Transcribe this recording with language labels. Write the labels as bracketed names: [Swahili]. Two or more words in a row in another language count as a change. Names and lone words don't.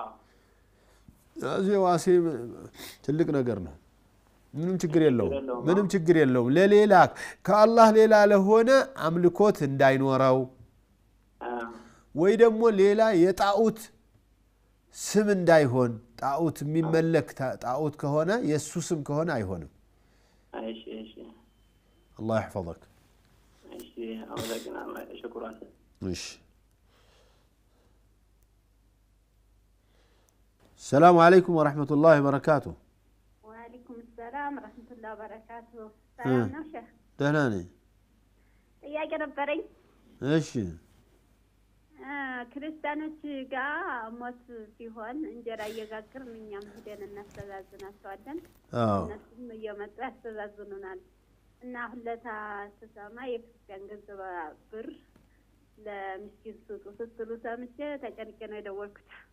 [Amharic] እዚህ ዋሴ ትልቅ ነገር ነው። ምንም ችግር የለውም። ለሌላ ከአላህ ሌላ ለሆነ አምልኮት እንዳይኖረው ወይ ደግሞ ሌላ የጣዖት ስም እንዳይሆን ጣዖት የሚመለክ ጣዖት ከሆነ የሱ ስም ከሆነ አይሆንም። እሺ [Arabic] الله يحفظك [Amharic] እሺ አመሰግናለሁ ሽኩራን [Arabic] እሺ السلام عليكم ورحمة الله وبركاته وعليكم السلام ورحمة الله وبركاته سلام [Amharic] ነው ሸህ ደህና ነኝ ጥያቄ ነበረኝ እሺ ክርስቲያኖች ጋር ሞት ሲሆን እንጀራ እየጋገርን እኛም ሄደን እናስተዛዝናቸዋለን እነሱም እየመጡ ያስተዛዝኑናል እና ሁለታ ተሰማ የክርስቲያን ገንዘብ ብር ለምስኪን ስጡ ስትሉ ሰምቼ ተጨንቄ ነው የደወልኩት